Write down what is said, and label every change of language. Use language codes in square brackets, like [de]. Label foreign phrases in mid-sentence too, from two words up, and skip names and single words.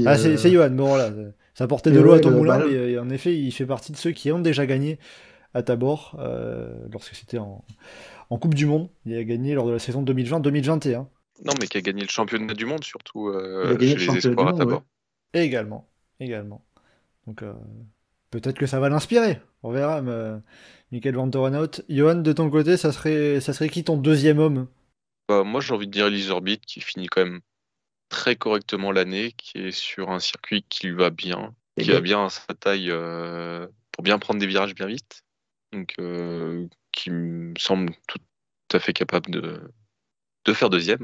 [fr] Ah, c'est Johan, bon voilà, ça portait de l'eau à ton moulin, mais en effet, il fait partie de ceux qui ont déjà gagné à Tabor, lorsque c'était en Coupe du Monde. Il a gagné lors de la saison 2020-2021. Non, mais qui a gagné le championnat du monde, surtout Il a gagné chez le les championnat espoirs du à monde, Tabor. Et également. Donc, peut-être que ça va l'inspirer. On verra. Michael Van Toornout. Johan, de ton côté, ça serait qui ton deuxième homme? Moi, j'ai envie de dire Elise Orbit, qui finit quand même très correctement l'année, qui est sur un circuit qui lui va bien, qui a bien sa taille pour bien prendre des virages bien vite. Donc, qui me semble tout à fait capable de faire deuxième.